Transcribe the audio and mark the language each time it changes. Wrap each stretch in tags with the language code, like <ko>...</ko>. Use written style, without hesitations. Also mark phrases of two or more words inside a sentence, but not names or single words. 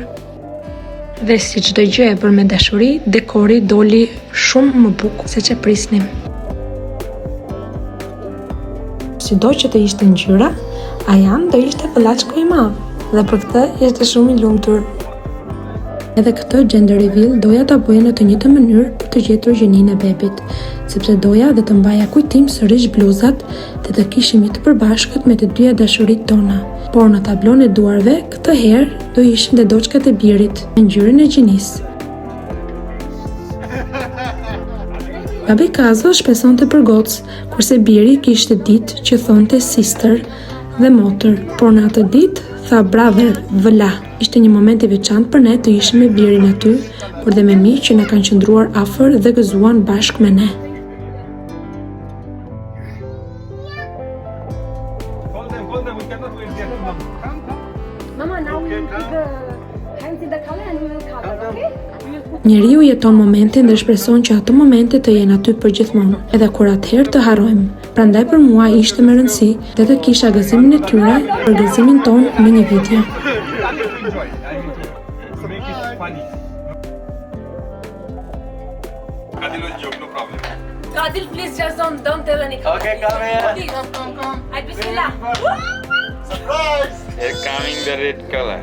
<sq>Dhe si çdo gjë e bërë me dashuri, dekori doli shumë më bukur se që prisnim. Sido që të ishte ngjyra, Ajan do ishte vëllaçko I madh, dhe për këtë ishte shumë I lumtur. Edhe këtë</sq> <en>gender reveal</en> <sq>doja ta bëja në të njëjtën mënyrë për të gjetur gjininë e bebit, sepse doja dhe të mbaja kujtim sërish bluzat dhe të kishim I të përbashkët me të dyja dashuritë tona. Por në tablon e duarve, këtë herë do ishin dhe doçkat e birit me ngjyrën e gjinisë. Babi Kazo shpresonte për gocë, kurse biri kishte ditë që thonte sister dhe motër, por në atë ditë tha brother, vëlla. Ishte një moment I veçantë për ne të ishim me birin aty, por dhe me miq që na kanë qëndruar afër dhe gëzuan bashkë me ne.</sq> <en>Hold them, we cannot wait there too long. Mama, now we will put the hands in the color and we will color, okay? We will put</en> <sq>Njeriu jeton momentin dhe shpreson që ato momente të jenë aty për gjithmonë, edhe kur atëherë të harrojmë. Prandaj për mua ishte me rëndësi dhe të kisha gëzimin e tyre për gëzimin ton në një video.</sq> <en>Make it funny. Adil will joke, no problem. Adil, please just don't tell any. Okay, come here. Come. I bismillah. Surprise! Here coming the red color.</en>